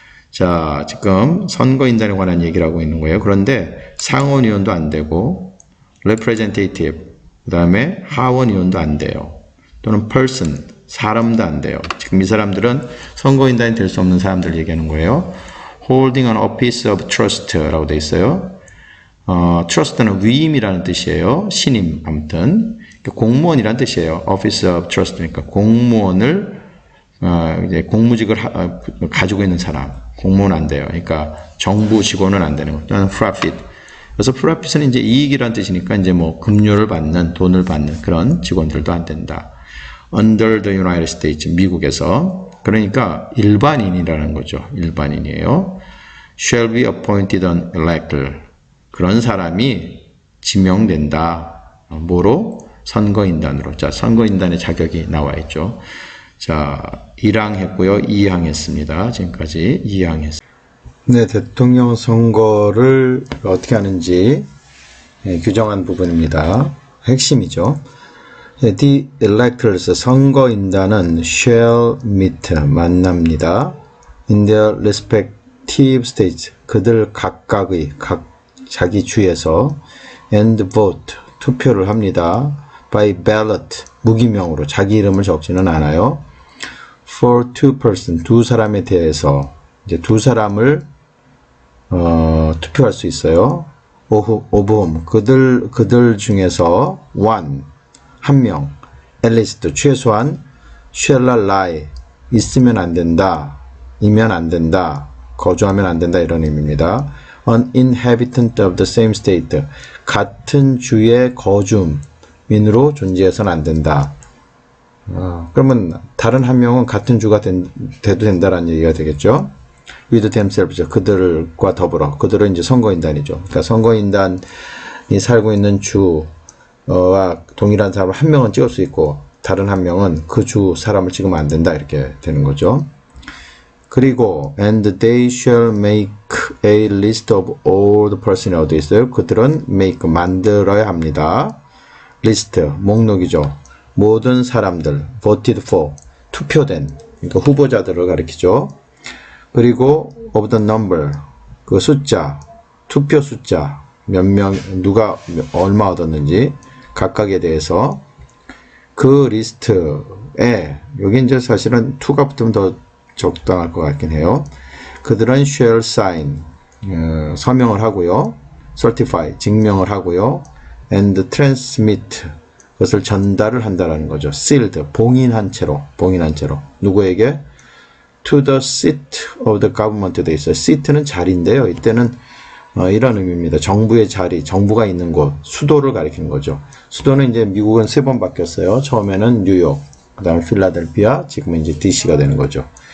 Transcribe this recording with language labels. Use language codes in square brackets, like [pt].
[ko] 자, 지금 선거인단에 관한 얘기를 하고 있는 거예요. 그런데 상원의원도 안 되고 representative 그 다음에 하원의원도 안 돼요. 또는 person 사람도 안 돼요. 지금 이 사람들은 선거인단이 될 수 없는 사람들을 얘기하는 거예요. [en] holding an office of trust [ko] 라고 돼 있어요. trust는 위임이라는 뜻이에요. 신임, 아무튼 공무원이라는 뜻이에요. office of trust니까 공무원을 이제 공무직을 가지고 있는 사람, 공무원 안 돼요. 그러니까 정부 직원은 안 되는 거죠. 또는 profit. 그래서 profit은 이제 이익이라는 뜻이니까 이제 뭐 급료를 받는, 돈을 받는 그런 직원들도 안 된다. [en] Under the United States, [ko] 미국에서. 그러니까 일반인이라는 거죠. 일반인이에요. [en] Shall be appointed an elector. [ko] 그런 사람이 지명된다. 뭐로? 선거인단으로. 자, 선거인단의 자격이 나와 있죠. 자, 1항 했고요. 2항 했습니다. 지금까지 2항 했습니다. 네, 대통령 선거를 어떻게 하는지 규정한 부분입니다. 핵심이죠. [en] The electors, [ko] 선거인단은 [en] shall meet, [ko] 만납니다. [en] In their respective states, [ko] 그들 각각의 자기 주에서 [en] and vote, [ko] 투표를 합니다. [en] By ballot, [ko] 무기명으로 자기 이름을 적지는 않아요. [en] For two person, [ko] 두 사람에 대해서 이제 두 사람을 투표할 수 있어요. [en] of whom, [ko] 그들 중에서 one, 한 명, [en] at least, [ko] 최소한 [en] shall not lie, [ko] 있으면 안 된다, 이면 안 된다, 거주하면 안 된다 이런 의미입니다. [en] An inhabitant of the same state, [ko] 같은 주의 거주민으로 존재해서는 안 된다. 그러면 다른 한 명은 같은 주가 돼도 된다라는 얘기가 되겠죠. [en] with themselves, [ko] 그들과 더불어, 그들은 이제 선거인단이죠. 그러니까 선거인단이 살고 있는 주와 동일한 사람을 한 명은 찍을 수 있고 다른 한 명은 그 주 사람을 찍으면 안 된다 이렇게 되는 거죠. 그리고 [en] and they shall make a list of all the persons [ko] 어디 있어요? 그들은 make 만들어야 합니다. 리스트 목록이죠. 모든 사람들 [en] voted for [ko] 투표된 그러니까 후보자들을 가리키죠. 그리고 [en] of the number [ko] 그 숫자 투표 숫자 몇 명 누가 얼마 얻었는지 각각에 대해서 그 리스트에 여기 이제 사실은 to가 붙으면 더 적당할 것 같긴 해요. 그들은 [en] shall sign [ko] 서명을 하고요. certify 증명을 하고요. [en] and transmit [ko] 그것을 전달을 한다라는 거죠. sealed 봉인한 채로 누구에게? [en] to the seat of the government [ko] 돼 있어요. seat는 자리인데요. 이때는 이런 의미입니다. 정부의 자리, 정부가 있는 곳, 수도를 가리키는 거죠. 수도는 이제 미국은 3번 바뀌었어요. 처음에는 뉴욕, 그 다음에 필라델피아, 지금은 이제 DC가 되는 거죠.